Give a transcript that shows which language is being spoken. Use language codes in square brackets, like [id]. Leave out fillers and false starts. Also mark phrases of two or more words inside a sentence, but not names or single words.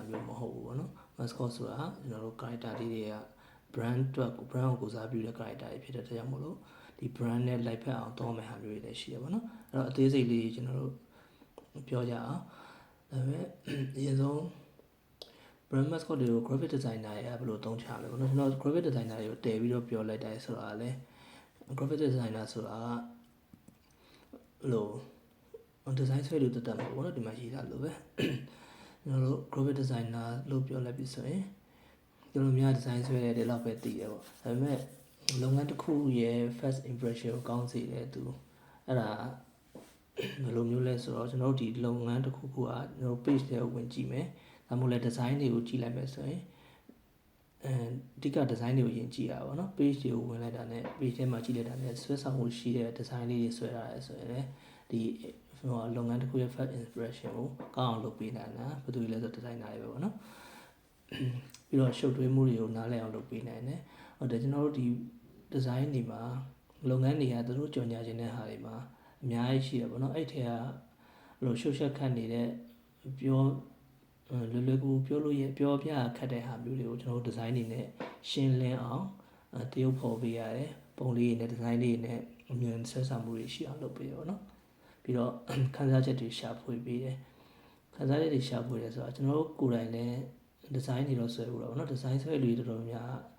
[my] မျိုးမဟုတ်ဘူးပေါ့နော် mascot ဆိုတာကျွန်တော်တို့ character လေးတွေက brand ကိုစားပြုတဲ့ character တွေဖြစ်တဲ့တရားမို့လို့ဒီ brand နဲ့လိုက်ဖက်အောင်သုံးမယ်ဟာမျိုးတွေလည်းရှိရပါတော့အဲ့တော့အသေးစိတ်လေးကျွန်တော်တို့ပြောကြအောင်ဒါပေမဲ့အရင်ဆုံး [en] brand mascot [my] တွေကို [en] graphic designer [my] တွေကဘယ်လိုသုံးချလဲပေါ့နော်ကျွန်တော် [en] graphic designer [my] တွေကိုတည်ပြီးတော့ပြောလိုက်တယ်ဆိုတာလေ [en] graphic designer [my] ဆိုတာ လို့ design ဆွဲလို့တက်တာပေါ့နော်ဒီမှာရေးထားလို့ပဲကျွန်တော်တို့ [en] graphic designer [my] လို့ပြောလိုက်ပြီဆိုရင်ကျွန်တော်များ design ဆွဲတဲ့လောက်ပဲသိတယ်ပေါ့ဒါပေမဲ့လုပ်ငန်းတစ်ခုရဲ့ [en] first impression [my] ကိုကောင်းစေတယ်သူအဲ့ဒါဘယ်လိုမျိုးလဲဆိုတော့ကျွန်တော်တို့ဒီလုပ်ငန်းတစ်ခုခုကကျွန် တော် page ထဲကိုဝင်ကြည့်မယ်ဒါမှမဟုတ်လဲ design တွေကိုကြည့်လိုက်မယ်ဆိုရင်အဓိက design တွေကိုယင်ကြည့်ရပါတော့ page တွေကိုဝင်လိုက်တာနဲ့ page ထဲမှာကြည့်လိုက်တာနဲ့ဆွဲဆောင်မှုရှိတဲ့ design လေးတွေဆွဲထားရဲဆိုရင်လည်း ဒီလုပ်ငန်းတစ်ခုရဲ့ [en] first impression [my] ကိုကောင်းအောင်လုပ်ပေးနိုင်တာဘယ်သူလဲဆို designer တွေပဲပေါ့နော်ပြီးတော့ရှုပ်ထွေးမှုတွေကိုနားလည်အောင်လုပ်ပေးနိုင်တယ်ဟုတ်တယ်ကျွန်တော်တို့ဒီ design တွေမှာလုပ်ငန်းတွေကသူတို့ကြော်ညာခြင်းတဲ့ဟာတွေမှာအများကြီးရှိတယ်ပေါ့နော်အဲ့ထဲကလို့ရှုပ်ရှက်ခတ်နေတဲ့ပြောလွယ်ကူပြောလို့ရပြောပြခတ်တဲ့ဟာမျိုးတွေကိုကျွန်တော်တို့ design တွေနဲ့ရှင်းလင်းအောင်တရုပ်ဖော်ပေးရတယ်ပုံလေးတွေနဲ့ design လေးတွေနဲ့အမြင်ဆွဲဆောင်မှုတွေရှိအောင်လုပ်ပေးရပါတော့ပြီးတော့ခန်းစားချက်တွေရှာဖွေပေးတယ်ခန်းစားချက်တွေရှာဖွေတယ်ဆိုတော့ကျွန်တော်တို့ကိုယ်တိုင်လည်း design တွေတော့ဆွဲဖို့တော့เนาะ design ဆွဲလူတွေတော်တော်များ